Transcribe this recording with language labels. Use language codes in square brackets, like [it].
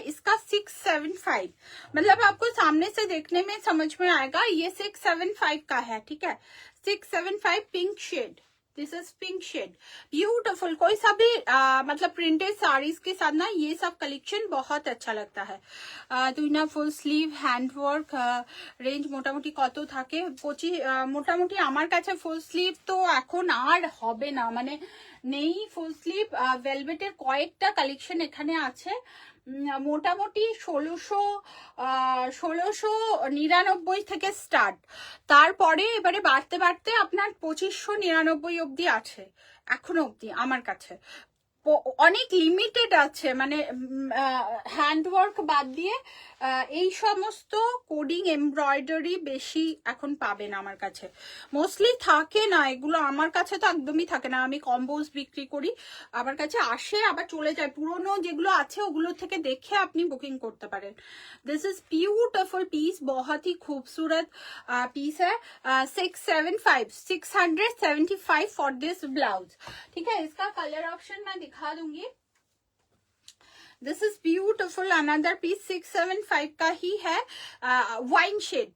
[hi] इसका 675, मतलब आपको सामने से देखने में समझ में आएगा ये 675 का है. ठीक है, 675 pink shade. [en] This is pink shade, beautiful. [hi] कोई सा भी मतलब प्रिंटेड साड़ीज के साथ ना ये सब कलेक्शन बहुत अच्छा लगता है. [bn] তুই না full sleeve hand work range মোটামুটি কত থাকে পঁচি মোটামুটি আমার কাছে ফুল স্লিভ তো এখন আর হবে না, মানে নেই ফুল স্লিভ. ভেলভেটের কয়েকটা কালেকশন এখানে আছে, মোটামুটি 1699 থেকে স্টার্ট. তারপরে এবারে বাড়তে বাড়তে আপনার 2599 অব্দি আছে এখনো অব্দি আমার কাছে. অনেক লিমিটেড আছে, মানে হ্যান্ডওয়ার্ক বাদ দিয়ে এই সমস্ত কোডিং এমব্রয়ডারি বেশি এখন পাবেন আমার কাছে. মোস্টলি থাকে না এগুলো, আমার কাছে তো একদমই থাকে না. আমি কম্বোজ বিক্রি করি, আমার কাছে আসে আবার চলে যায়. পুরনো যেগুলো আছে ওগুলো থেকে দেখে আপনি বুকিং করতে পারেন. [en] this is beautiful piece, [hi] बहुत ही खूबसूरत पीस है. [en] 675 for this blouse. [hi] ठीक है, इसका कलर ऑप्शन मैं दिखा दूंगी. [en] this is beautiful, another piece [hi] 675 का ही है, वाइन शेड.